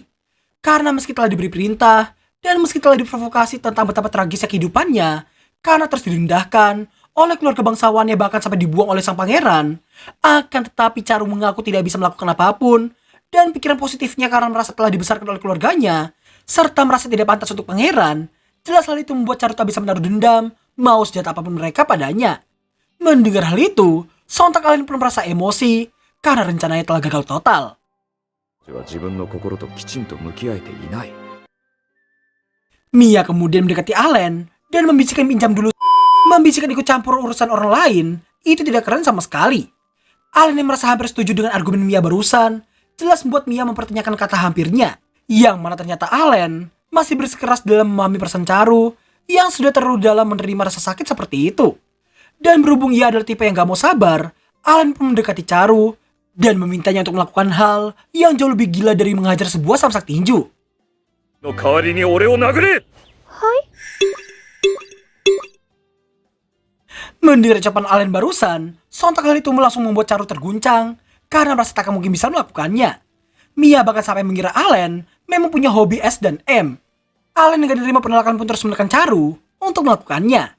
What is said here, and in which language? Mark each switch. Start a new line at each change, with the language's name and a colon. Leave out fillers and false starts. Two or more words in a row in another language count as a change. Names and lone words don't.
Indonesian: Karena meski telah diberi perintah, dan meski telah diprovokasi tentang betapa tragisnya kehidupannya, karena terus direndahkan oleh keluarga bangsawannya bahkan sampai dibuang oleh sang pangeran, akan tetapi Charu mengaku tidak bisa melakukan apapun, dan pikiran positifnya karena merasa telah dibesarkan oleh keluarganya, serta merasa tidak pantas untuk pangeran, jelas hal itu membuat Charu tak bisa menaruh dendam, mau sejahat apapun mereka padanya. Mendengar hal itu, sontak Allen pun merasa emosi, karena rencananya telah gagal total.
Japanese: 自分の心ときちんと向き合えていない。
Indonesian: Mia kemudian mendekati Allen dan membisikkan pinjam dulu. Membisikkan ikut campur urusan orang lain, itu tidak keren sama sekali. Allen yang merasa hampir setuju dengan argumen Mia barusan, jelas membuat Mia mempertanyakan kata hampirnya, yang mana ternyata Allen masih bersikeras dalam memahami perasaan Charu yang sudah terlalu dalam menerima rasa sakit seperti itu. Dan berhubung ia adalah tipe yang gak mau sabar, Allen pun mendekati Charu dan memintanya untuk melakukan hal yang jauh lebih gila dari menghajar sebuah samsak tinju.
Japanese: の代わりに俺を殴れ。
Indonesian: Mendengar ucapan Allen barusan, sontak hal itu langsung membuat Charu terguncang karena merasa tak mungkin bisa melakukannya. Mia bahkan sampai mengira Allen memang punya hobi S dan M. Allen yang gak menerima penolakan pun terus menekan Charu untuk melakukannya.